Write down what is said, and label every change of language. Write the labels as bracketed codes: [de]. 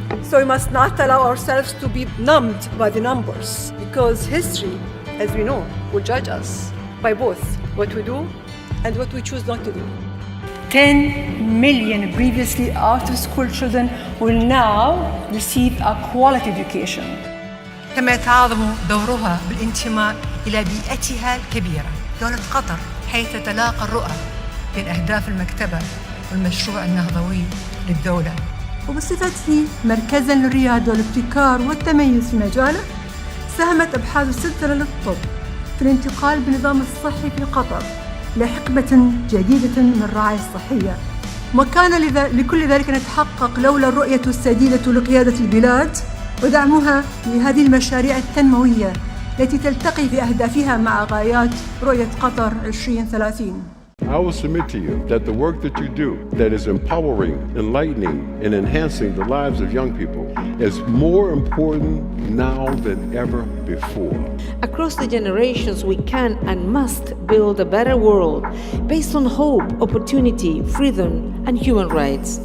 [en] So we must not allow ourselves to be numbed by the numbers, because history, as we know, will judge us by both what we do and what we choose not to do. 10 million previously out-of-school children will now receive a quality education. [ar] كما يتعاظم دورها بالانتماء إلى بيئتها الكبيرة دولة قطر، حيث تتلاقى الرؤى بين أهداف المكتبة والمشروع النهضوي للدولة. وبصفته مركزاً للريادة والابتكار والتميز في مجاله، ساهمت أبحاث السلسلة للطب في الانتقال بالنظام الصحي في قطر لحقبة جديدة من الرعاية الصحية. وما كان لكل ذلك أن يتحقق لولا الرؤية السديدة لقيادة البلاد ودعمها لهذه المشاريع التنموية التي تلتقي في أهدافها مع غايات رؤية قطر 2030. [en] I will submit to you that the work that you do, that is empowering, enlightening, and enhancing the lives of young people, is more important now than ever before. Across the generations, we can and must build a better world based on hope, opportunity, freedom, and human rights.